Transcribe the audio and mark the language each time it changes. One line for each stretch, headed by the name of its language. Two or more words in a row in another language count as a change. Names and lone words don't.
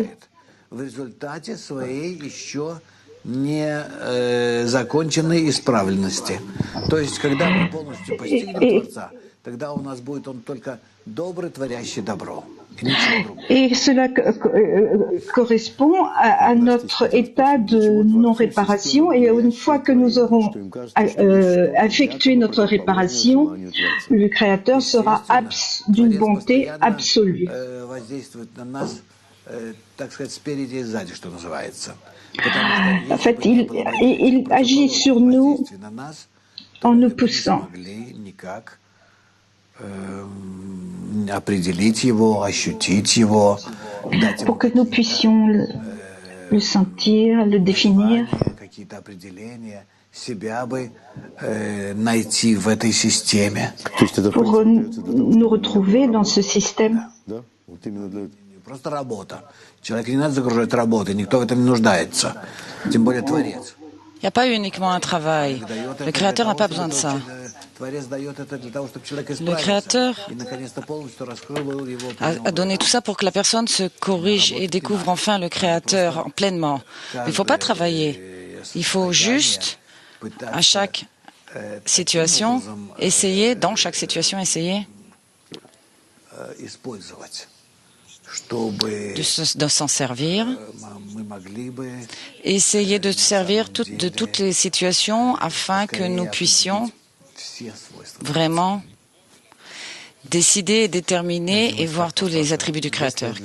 Russian: ощущает в результате своей еще не законченной исправленности. То есть, когда мы полностью постигнем Творца, тогда у нас будет он только добрый, творящий добро. И ничего другого.
French: Et cela correspond à notre état de non-réparation. Et une fois que nous aurons effectué notre réparation, le Créateur sera d'une bonté absolue.
Russian: Воздействует на нас, так сказать, спереди и сзади, что называется.
French: En fait, il agit sur nous en nous poussant.
Russian: Определить его, ощутить его,
French: pour que nous puissions le sentir, le définir,
Russian: какие-то определения себя бы найти в этой системе.
French: pour nous retrouver dans ce système.
Russian: Просто работа. Человек не надо загружать работой, никто в этом не нуждается, тем более Творец.
French: Il n'y a pas uniquement un travail. Le Créateur n'a pas besoin de ça. Le Créateur a donné tout ça pour que la personne se corrige et découvre enfin le Créateur pleinement. Il ne faut pas travailler. Il faut juste, à chaque situation, essayer, dans chaque situation, essayer de s'en servir, essayer de servir de toutes les situations afin que nous puissions vraiment décider et déterminer et voir tous les attributs du Créateur.